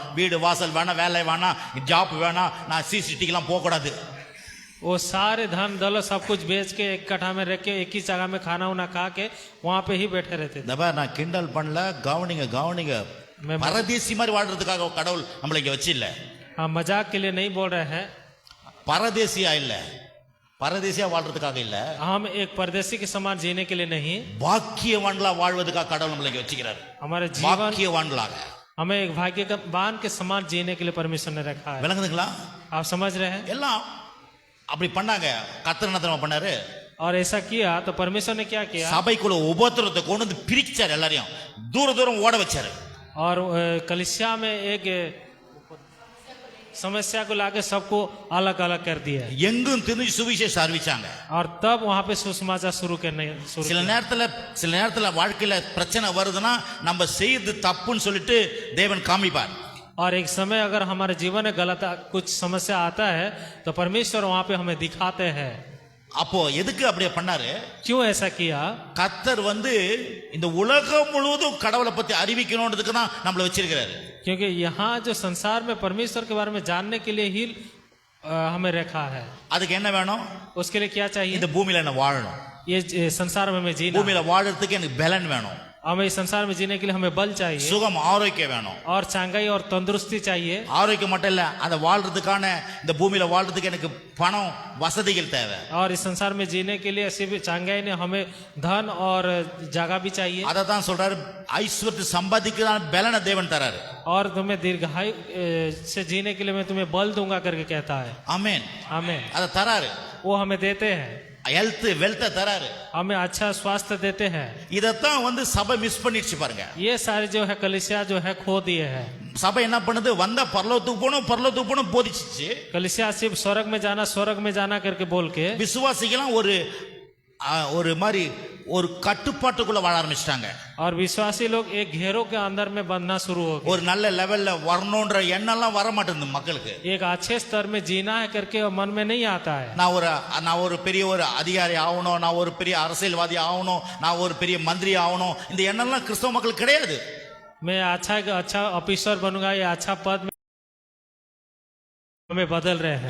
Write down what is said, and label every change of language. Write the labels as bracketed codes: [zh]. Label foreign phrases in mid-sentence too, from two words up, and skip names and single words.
[ta] வீடு வாசல் வேணாம், வேலை வேணாம், ஜாப் வேணாம், நான் சிசிடிவிலாம் போகக்கூடாது. [hi] वो सारे धन दौलत सब कुछ बेच के एक कट्ठा में रख के एक ही जगह में खाना उना खा के वहां पे ही बैठे रहते थे. [ta] நான் கிண்டல் பண்ணல, கவனிங்க. பரதேசி மாதிரி வாழ்றதுக்காக கடவுள் நம்மளை இங்க வச்சு இல்ல. [hi] हाँ, मजाक के लिए नहीं बोल रहे हैं. [ta] பரதேசியா இல்ல, பரதேசியா வாழ்றதுக்காக இல்ல. [hi] हम एक परदेसी के समान जीने के लिए नहीं, [ta] பாக்கியவான்களா வாழ்வதற்காக கடவுள் நம்மளை இங்க வச்சுக்கிறாரு. [hi] हमारे जीवन [ta] பாக்கியவான்களாக [hi] हमें एक भाग्यवान के समान जीने के लिए परमेश्वर ने रखा है. [ta] விளங்குதுங்களா? [hi] आप समझ रहे हैं? [ta] எல்லாம் அப்படி பண்ணாங்க. கர்த்தர் என்ன தெரியுமா பண்ணாரு? [hi] और ऐसा किया तो परमेश्वर ने क्या किया? [ta] சபைக்குள்ள உபத்திரத்தை கொண்டு வந்து பிரிச்சாரு, எல்லாரையும் தூரம் ஓட வச்சாரு. [hi] और कलीसिया में एक समस्या को लाके सबको अलग अलग कर दिया. [ta] எங்கும் திரிஞ்சு சுவிசேஷம் அறிவிச்சாங்க. [hi] और तब वहां पे सुसमाचार शुरू करने [ta] சில நேரத்துல வாழ்க்கையில பிரச்சனை வருதுன்னா நம்ம செய்து தப்புன்னு சொல்லிட்டு தேவன் காமிப்பார். [hi] और एक समय अगर हमारे जीवन में गलत कुछ समस्या आता है तो परमेश्वर वहां पे हमें दिखाते हैं. [ta] அப்போ எதுக்கு அப்படியே பண்ணாரு? [hi] क्यों ऐसा किया? [ta] கர்த்தர் இந்த உலகம் முழுவதும் கடவுளை பத்தி அறிவிக்கணும்ன்றதுக்கு தான் நம்மள வச்சிருக்கிறாரு. [hi] क्योंकि यहाँ जो संसार में परमेश्वर के बारे में जानने के लिए ही हमें रखा है. [ta] அதுக்கு என்ன வேணும்? [hi] उसके लिए क्या चाहिए? [ta] இந்த பூமியில என்ன வாழணும், [hi] ये संसार में हमें जीना, [ta] பூமியில வாழறதுக்கு எனக்கு பலன் வேணும். [hi] हमें इस संसार में जीने के लिए हमें बल चाहिए, [ta] சுகம் ஆரோக்கியம் வேணும். [hi] और चांगाई और तंदुरुस्ती चाहिए. [ta] ஆரோக்கியம் மட்டும் இல்ல, அந்த வாழ்றதுக்கான இந்த பூமியில வாழ்றதுக்கு எனக்கு பணம் வசதிகள் தேவை. [hi] और इस संसार में जीने के लिए सिर्फ चांगाई ने हमें धन और जगह भी चाहिए. [ta] அத தான் சொல்றாரு, ஐஸ்வர்யத்தை சம்பாதிக்கிறான பலனை தேவன் தராரு. [hi] और तुम्हें दीर्घायु से जीने के लिए मैं तुम्हें बल दूंगा करके कहता है. [ta] ஆமென். [hi] आमीन. [ta] அத தராரு. [hi] वो हमें देते हैं. [en] health wealth [ta] தராரு. [hi] हमें अच्छा स्वास्थ्य देते हैं. [ta] இதத்தான் சபை மிஸ் பண்ணிடுச்சு பாருங்க. [hi] ये सारे जो है कलीसिया जो है खो दिए हैं. [ta] சபை என்ன பண்ணுது? வந்தா பரலோகத்துக்கு போணும் போதிச்சிச்சு. [hi] कलीसिया सिर्फ स्वर्ग में जाना करके बोल के [ta] விசுவாசிகளாம் ஒரு மாதிரி ஒரு கட்டுப்பாட்டுக்குள்ள வாழ ஆரம்பிச்சிட்டாங்க. [hi] और विश्वासी लोग एक घेरों के अंदर में बंधना शुरू हो गए. [ta] ஒரு நல்ல லெவல்ல வரணும்ன்ற எண்ணம்லாம் வர மாட்டேங்குது மக்களுக்கு. [hi] एक अच्छे स्तर में जीना है करके मन में नहीं आता है. [ta] நான் ஒரு பெரிய ஒரு அதிகாரி ஆகணும், நான் ஒரு பெரிய அரசியல்வாதி ஆகணும், நான் ஒரு பெரிய மந்திரி ஆகணும், இந்த எண்ணம்லாம் கிறிஸ்தவ மக்களுக்கு கிடையாது. [hi] मैं अच्छा ऑफिसर बनूंगा, या अच्छा पद में हमें बदल रहे हैं.